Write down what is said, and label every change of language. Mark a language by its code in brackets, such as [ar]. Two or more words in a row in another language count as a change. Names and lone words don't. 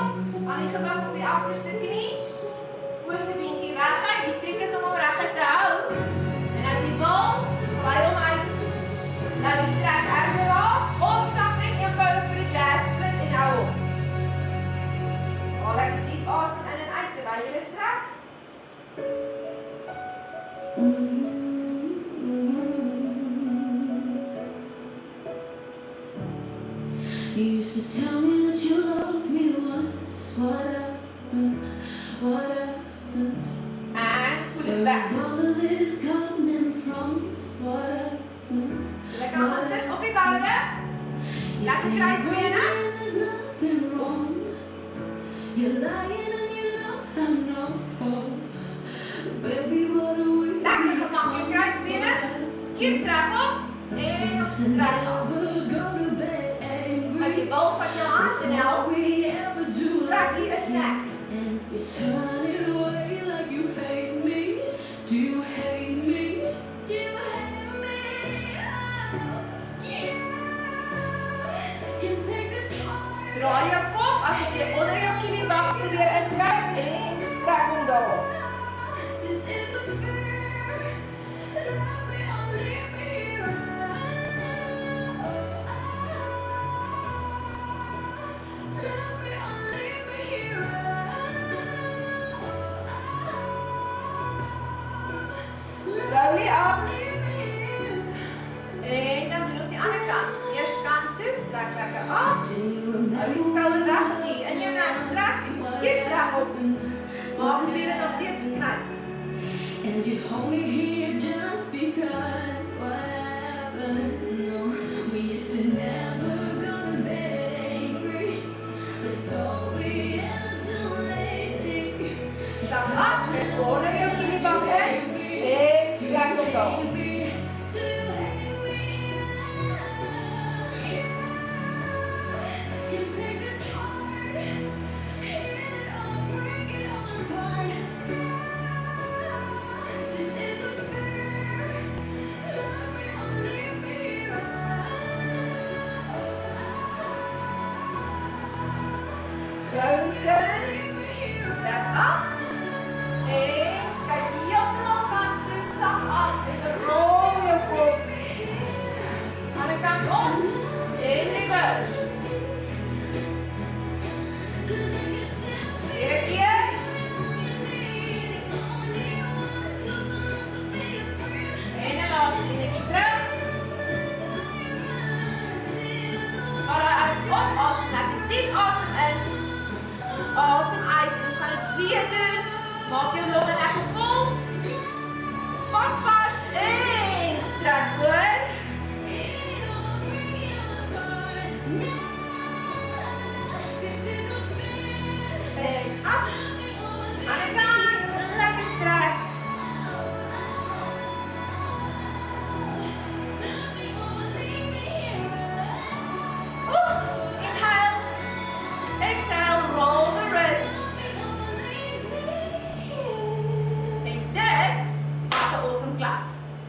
[af] Aan die gewig op die agterste knie. Voorste beentjie reguit. Die trick is om hom reguit te hou. En as jy wil, gooi hom uit. Nou die strek erger af. Of sak net eenvoudig vir die [en] jazz split [af] en hou op. Haal lekker diep asem in en uit terwyl jy strek. [en] You used to tell me that you loved me once. What happened? What happened? And pull it Where back. is all of this coming from? What happened? [af] Lekker gaan sit op die boude. [en] You [af] Lekker [en] say [af] kruisbene. [en] there's nothing wrong. You're lying and you know I know. Baby, what are we [af] Lekker gemak jou kruisbene. Keer terug op. En [en] You [af] ons [en] said [af] strek af. [en] never go to bed [af] As jy [en] angry. [af] wil van jou hand [en] That's [af] en [en] all [af] help. [en] we ever do. [af] Strek hier het nek. [en] And you turn it away like you hate me. Do you hate me? Do you hate me? Oh, yeah. Can take this heart. [af] Draai jou kop asof jy onder jou kielibak probeer indruk en strek hom daarop. [en] This isn't fair. Love me or leave me here. Love me or leave me here. Slowly up. Leave me here. [af] En dan doen ons die ander kant. Eers kant toe, strek lekker af. [en] Do you [af] Hou [en] remember [af] die skouder weg nie. In jou nek strek, keer terug op. Maak se lede nog steeds knyp. [en] And you hold me here just because what happened? No, we used to never go to bed angry. But so we ever do lately. [af] Stap af en onder jou kielibak in. En strek hom daarop. [en] Baby, do you hate me? Can take this heart, heal it all, break it all apart. This isn't fair. Love me or leave me here. Slow turn. Leave me here. Back up. [af] En kyk heeltemal kant toe, sak af. En rol jou kop. Ander kant om. En reverse. [en] Cause I can still [af] Weer 'n keer. [en] be the only one close enough to be a friend. [af] En 'n laaste enetjie terug. Alraai, uit op. Asem lekker diep asem in. Asem uit. En ons gaan dit weer doen. Maak jou longe lekker vol. Vat vas en strek hoor. En af. Ander kant. Lekker strek. [en] Inhale. Exhale. Roll the wrists. [af] En dit was 'n awesome klas.